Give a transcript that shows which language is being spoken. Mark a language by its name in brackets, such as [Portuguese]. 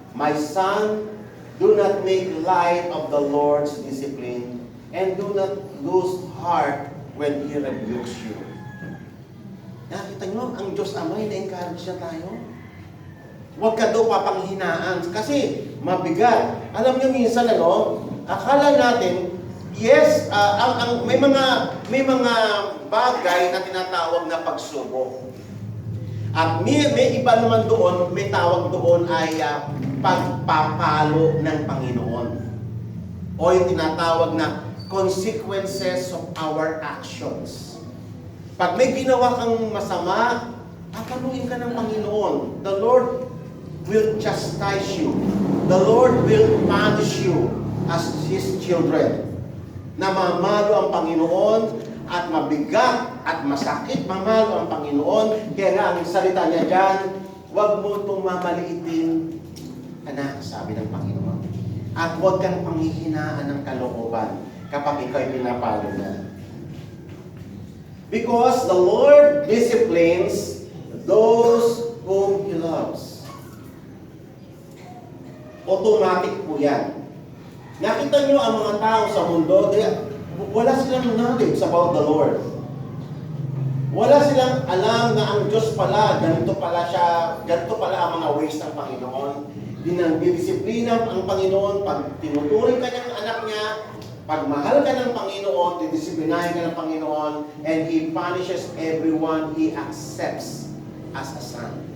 [English] My son, do not make light of the Lord's discipline and do not lose heart when He rebukes you. [Filipino] Nakita nyo, ang Diyos Ama, ina-encourage na tayo. Huwag ka daw papanghinaan kasi mabigat. Alam nyo minsan, akala natin, yes, may mga bagay na tinatawag na pagsubok. At may iba naman doon, may tawag doon ay pagpapalo ng Panginoon. O yung tinatawag na [English] consequences of our actions. [Filipino] Pag may ginawa kang masama, papaluin ka ng Panginoon. [English] The Lord will chastise you. The Lord will punish you as His children. [Filipino] Namamalo ang Panginoon at mabigat at masakit mamalo ang Panginoon. Kaya nga ang salita niya dyan, huwag mo itong mamaliitin, anak, sabi ng Panginoon. At huwag kang panghihinaan ng kalooban kapag ikaw'y pinapalo na. [English] Because the Lord disciplines those whom He loves. O [Filipino] Automatic po yan. Nakita nyo ang mga tao sa mundo, wala silang [English] knowledge about the Lord. [Filipino] Wala silang alam na ang Diyos pala, ganito pala siya, ganito pala ang mga ways ng Panginoon. Dinidisiplina ang Panginoon pag tinuturing ka niyang anak niya, pag mahal ka ng Panginoon, didisiplinahin ka ng Panginoon, [English] and He punishes everyone He accepts as a son.